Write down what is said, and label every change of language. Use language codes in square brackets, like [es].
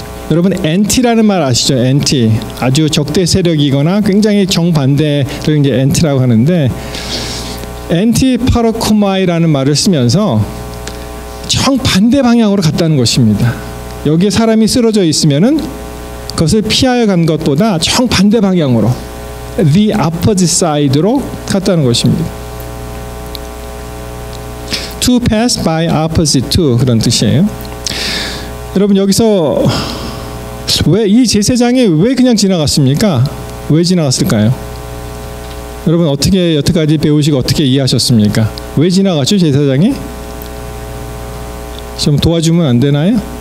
[ko] 여러분, 엔티라는 말 아시죠? 엔티. 아주 적대 세력이거나 굉장히 정반대를 이제 엔티라고 하는데, 엔티 파라코마이라는 말을 쓰면서 정반대 방향으로 갔다는 것입니다. 여기에 사람이 쓰러져 있으면은 그것을 피하여 간 것보다 정반대 방향으로, [en] the opposite side [ko] 로 갔다는 것입니다. [en] To pass by opposite to, [ko] 그런 뜻이에요. 여러분, 여기서 왜 이 제사장이 왜 그냥 지나갔습니까? 왜 지나갔을까요? 여러분, 어떻게 여태까지 배우시고 어떻게 이해하셨습니까? 왜 지나갔죠, 제사장이? 좀 도와주면 안 되나요?